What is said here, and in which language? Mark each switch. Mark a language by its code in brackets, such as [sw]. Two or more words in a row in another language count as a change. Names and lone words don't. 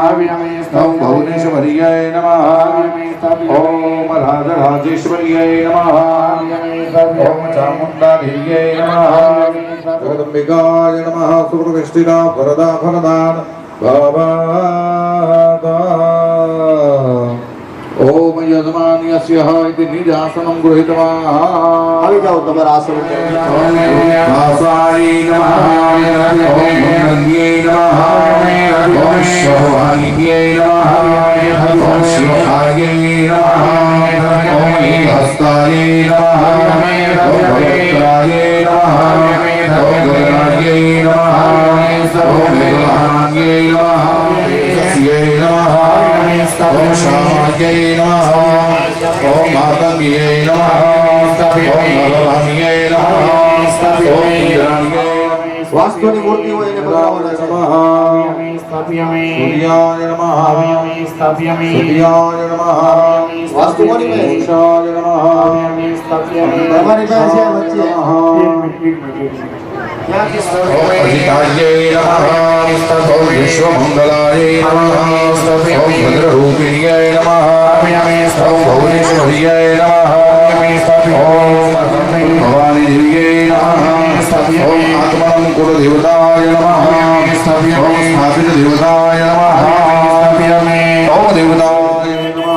[sa] ओम भुवनेश्वर्यै नमः ओम राजराजेश्वर्यै नमः ओम चामुण्डादेव्यै नमः जगदम्बिकाय नमः सुप्रतिष्ठिता वरदा फलदान भवदा ओम यजमान्यस्य इति निजासनं गृहीतवान् [gu] આવી જાઓ તમારા આસન ઉપર [sa] वासाय नमः ओम गङ्गे नमः ओम शोभायै नमः ओम शिवायै नमः ओम हस्ताय नमः ओम भक्ताय नमः ओम गणायै नमः ओम मेघवाहनायै नमः तस्यै नमः ओम श्यामायै नमः ओम मातङ्ग्यै नमः ओम नरवाण्यै नमः ओम इन्द्राण्यै [gu] વાસ્તુની મૂર્તિ હોય એને બનાવવાના છે [sa] स्थापयामि सूर्याय नमः स्थापयामि सूर्याय नमः [gu] વાસ્તુ કોની પાસે છે? [sa] पुरुषाय नमः [gu] તમારી પાસે છે વચ્ચે [sa] अजितायै नमः ओम विश्वमङ्गलायै नमः ओम भद्ररूपिण्यै नमः ओम भुवनेश्वर्यै नमः ओम भवानी देव्यै नमः ओम आत्मनं कुलदेवताय नमः ओम स्थापितदेवताय नमः ओम देवताय नमः